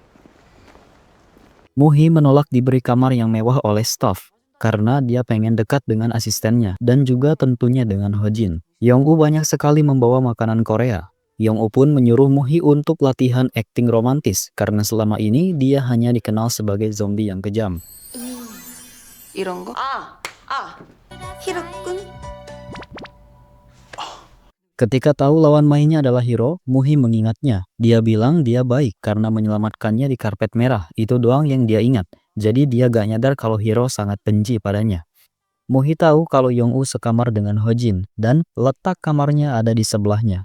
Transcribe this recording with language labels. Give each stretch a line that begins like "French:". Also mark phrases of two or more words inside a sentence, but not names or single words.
Indonesian: Muhi menolak diberi kamar yang mewah oleh staf karena dia pengen dekat dengan asistennya dan juga tentunya dengan Hojin. Yong-woo banyak sekali membawa makanan Korea. Yong-woo pun menyuruh Muhi untuk latihan akting romantis karena selama ini dia hanya dikenal sebagai zombie yang kejam.
Korean: 이런 거? 히로군?
Indonesian: Ketika tahu lawan mainnya adalah Hiro, Muhi mengingatnya. Dia bilang dia baik karena menyelamatkannya di karpet merah. Itu doang yang dia ingat. Jadi dia gak nyadar kalau Hiro sangat benci padanya. Muhi tahu kalau Yong-woo sekamar dengan Hojin dan letak kamarnya ada di sebelahnya.